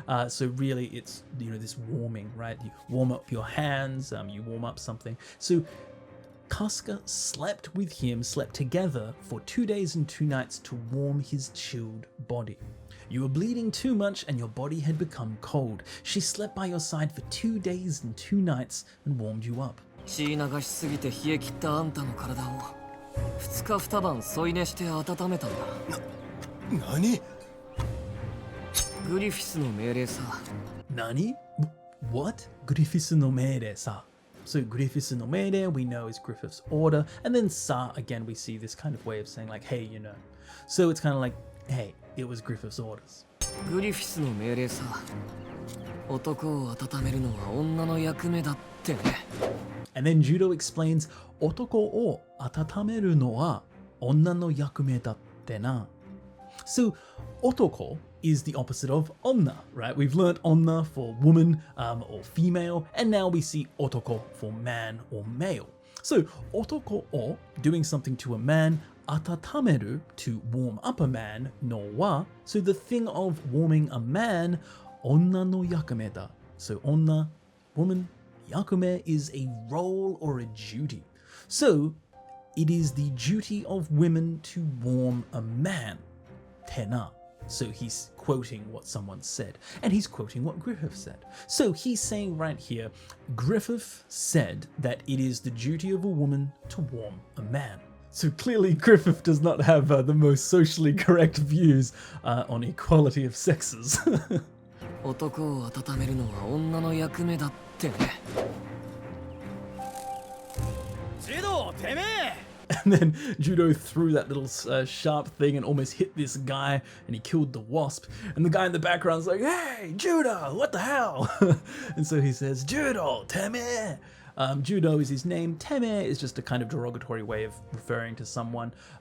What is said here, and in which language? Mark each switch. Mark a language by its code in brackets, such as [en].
[en] So really it's, this warming, right? You warm up your hands, you warm up something. So Kasuka slept with him, slept together for 2 days and 2 nights to warm his chilled body. You were bleeding too much and your body had become cold. She slept by your side for 2 days and 2 nights and warmed you up. [ja] 血流しすぎて冷え切ったあんたの体を2日2晩添い寝して温めたんだ。何？グリフィスの命令さ。 [en] Nani? What? Griffiths no meire sa. So Griffiths no meire we know is Griffith's order, and then sa again we see this kind of way of saying like, hey, So it's kind of like, hey, it was Griffith's orders. [ja] グリフィスの命令さ。男を温めるのは女の役目だってね。 [en] And then Judo explains, 男を温めるのは女の役目だってな. So otoko is the opposite of onna, right? We've learnt onna for woman or female, and now we see otoko for man or male. So otoko o, doing something to a man, atatameru, to warm up a man, no wa, so the thing of warming a man, onna no yakume da. So onna, woman, yakume is a role or a duty. So it is the duty of women to warm a man. Tena. So he's quoting what someone said, and he's quoting what Griffith said. So he's saying right here, Griffith said that it is the duty of a woman to warm a man. So clearly Griffith does not have the most socially correct views on equality of sexes. [ja] 男を温めるのは女の役目だってね。ジド、てめえ! [en] And then Judo threw that little sharp thing and almost hit this guy, and he killed the wasp. And the guy in the background's like, hey, Judo, what the hell? And so he says, Judo, teme, Judo is his name. Teme is just a kind of derogatory way of referring to someone.